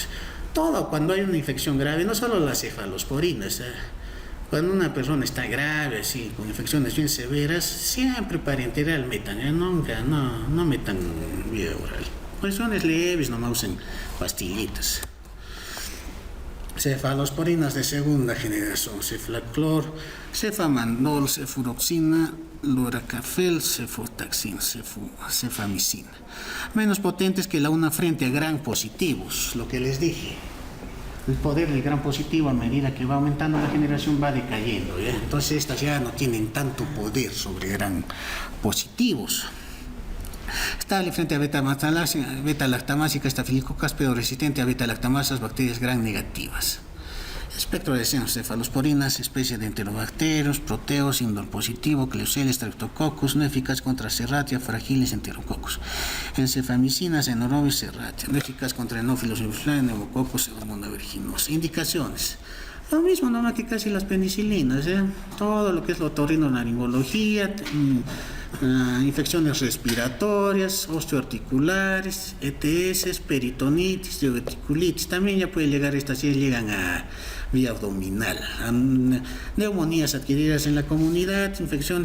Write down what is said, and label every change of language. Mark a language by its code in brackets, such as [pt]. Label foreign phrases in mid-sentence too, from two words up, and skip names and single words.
[es] Todo cuando hay una infección grave, no solo las cefalosporinas, cuando una persona está grave, así, con infecciones bien severas, siempre parenteral metan, nunca, no metan vía oral. Cuestiones leves, nomás usen pastillitas. Cefalosporinas de segunda generación: cefaclor, cefamandol, cefuroxina, loracafel, cefotaxina, cefamicina. Menos potentes que la una frente a gram positivos, lo que les dije. El poder del gram positivo, a medida que va aumentando la generación, va decayendo, ¿ya? Entonces estas ya no tienen tanto poder sobre gram positivos. Estable frente a beta-lactamásica, estafilococcus, pero resistente a beta-lactamasas, bacterias gram negativas. Espectro de cefalosporinas: especie de enterobacterios, proteos, indol positivo, Klebsiella, streptococcus, no eficaz contra Serratia, fragilis, enterococcus. Encefamicinas, Enterovirus, Serratia, no eficaz contra Anopheles influenzae, neumococcus, pseudomonas aeruginosa. Indicaciones: lo mismo, nomás que casi las penicilinas, ¿eh? Todo lo que es la otorrinolaringología, infecciones respiratorias, osteoarticulares, ETS, peritonitis, diverticulitis. También ya puede llegar, estas ya llegan a vía abdominal, neumonías adquiridas en la comunidad, infecciones.